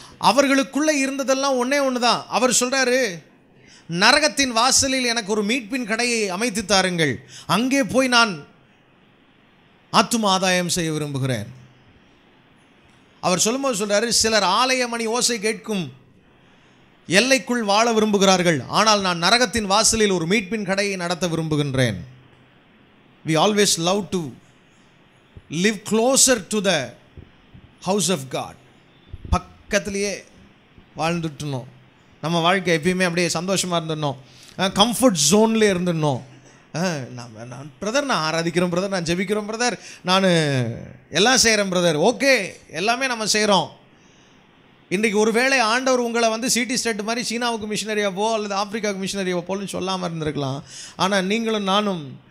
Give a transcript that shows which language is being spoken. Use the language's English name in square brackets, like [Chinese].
[Tamil] அவர்களுக்குள்ளே இருந்ததெல்லாம் ஒன்றே ஒன்று தான். அவர் சொல்கிறாரு, நரகத்தின் வாசலில் எனக்கு ஒரு மீட்பின் கடையை அமைத்து தாருங்கள், அங்கே போய் நான் ஆத்தும ஆதாயம் செய்ய விரும்புகிறேன். அவர் சொல்லும்போது சொல்கிறாரு, சிலர் ஆலய மணி ஓசை கேட்கும் எல்லைக்குள் வாழ விரும்புகிறார்கள், ஆனால் நான் நரகத்தின் வாசலில் ஒரு மீட்பின் கடையை நடத்த விரும்புகின்றேன். [English] We always love to live closer to the house of God. [Tamil] பக்கத்திலேயே வாழ்ந்துட்டணும். நம்ம வாழ்க்கை எப்பயுமே அப்படியே சந்தோஷமாக இருந்துடணும், கம்ஃபர்ட் ஜோன்லேயே இருந்துடணும். நான் பிரதர், நான் ஆராதிக்கிறோம் பிரதர், நான் ஜெபிக்கிறோம் பிரதர், நான் எல்லாம் செய்கிறேன் பிரதர். ஓகே, எல்லாமே நம்ம செய்கிறோம். இன்றைக்கி ஒரு வேளை ஆண்டவர் உங்களை வந்து சிடி ஸ்டேட் மாதிரி சீனாவுக்கு மிஷினரியாக போ அல்லது ஆப்பிரிக்காவுக்கு மிஷினரியாக போன்னு சொல்லாமல் இருந்திருக்கலாம். ஆனால் நீங்களும் நானும்